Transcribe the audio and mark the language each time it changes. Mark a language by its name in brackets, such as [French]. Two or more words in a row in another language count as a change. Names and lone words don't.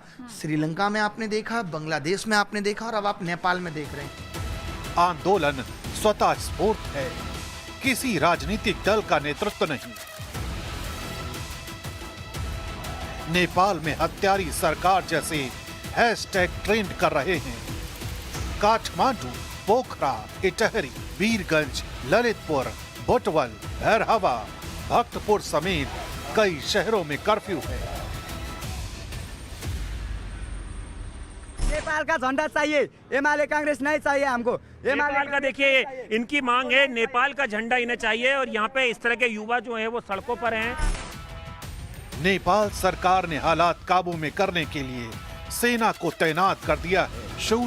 [Hindi] श्रीलंका में आपने देखा, बांग्लादेश में आपने देखा और अब आप नेपाल में देख रहे हैं। आंदोलन स्वतः स्फूर्त है, किसी राजनीतिक दल का नेतृत्व नहीं। नेपाल में हत्यारी सरकार जैसे [English] hashtag trend [Hindi] कर रहे हैं। काठमांडू, पोखरा, इटहरी, वीरगंज, ललितपुर, बुटवल, भैरहवा, भक्तपुर समेत कई शहरों में कर्फ्यू है। नेपाल का झंडा चाहिए, एमएलए कांग्रेस नहीं चाहिए हमको। नेपाल का देखिए इनकी मांग है, नेपाल का झंडा इन्हें चाहिए और यहाँ पे इस तरह के युवा जो हैं वो सड़कों पर हैं। नेपाल सरकार ने हालात काबू में करने के लिए सेना को तैनात कर दिया है।